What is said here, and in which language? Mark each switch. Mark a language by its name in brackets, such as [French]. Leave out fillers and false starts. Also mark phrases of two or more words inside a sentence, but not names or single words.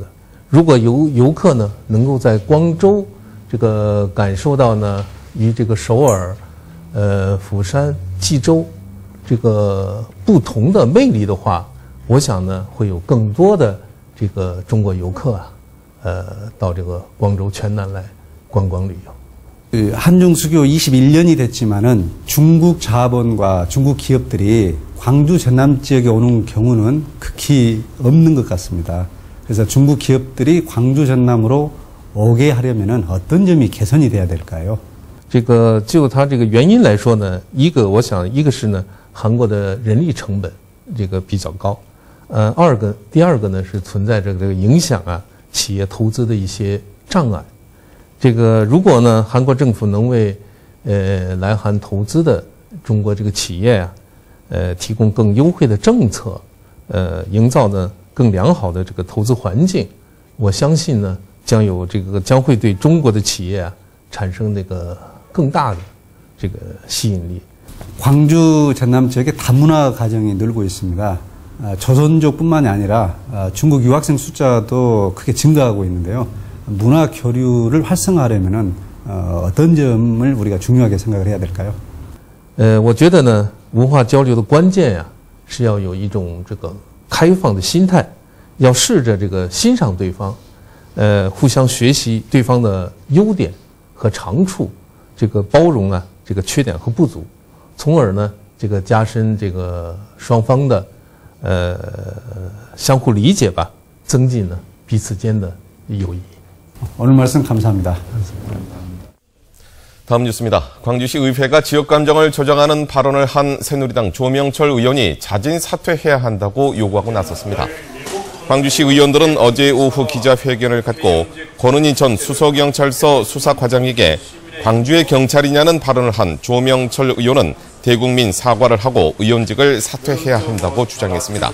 [Chinese] 如果游客呢能够在光州这个感受到呢与这个首尔、釜山、济州这个不同的魅力的话，我想呢会有更多的这个中国游客啊到这个广州全南来观光旅游。 [Korean] 한중 수교 21년이 됐지만은 중국 자본과 중국 기업들이 광주 전남 지역에 오는 경우는 극히 없는 것 같습니다. 그래서 중국 기업들이 광주 전남으로 오게 하려면은 어떤 점이 개선이 돼야 될까요? [Chinese] 这个就它这个原因来说呢，我想一个是呢，韩国的人力成本这个比较高，第二个呢是存在着这个影响企业投资的一些障碍。这个如果呢韩国政府能为来韩投资的中国这个企业提供更优惠的政策，营造呢更良好的这个投资环境，我相信呢将会对中国的企业产生这个更大的这个吸引力。 [Korean] 광주 전남 지역에 다문화 가정이 늘고 있습니다. 조선족뿐만이 아니라 중국 유학생 숫자도 크게 증가하고 있는데요. 문화 교류를 활성화하려면은 어떤 점을 우리가 중요하게 생각을 해야 될까요? [Chinese] 我觉得呢，文化交流的关键是要有一种这个开放的心态，要试着这个欣赏对方，互相学习对方的优点和长处，这个包容这个缺点和不足，从而呢这个加深这个双方的相互理解吧，增进呢彼此间的友谊。 [Korean] 오늘 말씀 감사합니다. 다음 뉴스입니다. 광주시 의회가 지역 감정을 조장하는 발언을 한 새누리당 조명철 의원이 자진 사퇴해야 한다고 요구하고 나섰습니다. 광주시 의원들은 어제 오후 기자회견을 갖고 권은희 전 수서경찰서 수사과장에게 광주의 경찰이냐는 발언을 한 조명철 의원은 대국민 사과를 하고 의원직을 사퇴해야 한다고 주장했습니다.